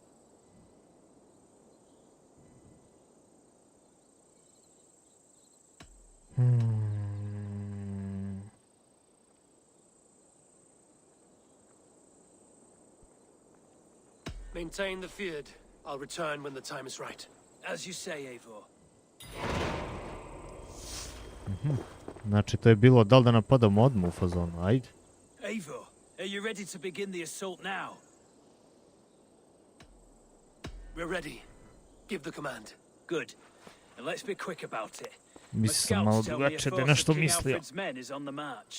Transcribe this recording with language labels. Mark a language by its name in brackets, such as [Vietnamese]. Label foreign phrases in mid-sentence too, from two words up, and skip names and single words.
[English] Maintain the field. I'll return when the time is right. As you say, Eivor. [Serbian] Znači, to je bilo da li da napadamo odmah u fazonu, ajde. [English] Eivor, are you ready to begin the assault now? We're ready. Give the command. Good. And let's be quick about it. [Serbian] Mislim sam malo drugačije da je nešto mislio. [English] Men is on the march.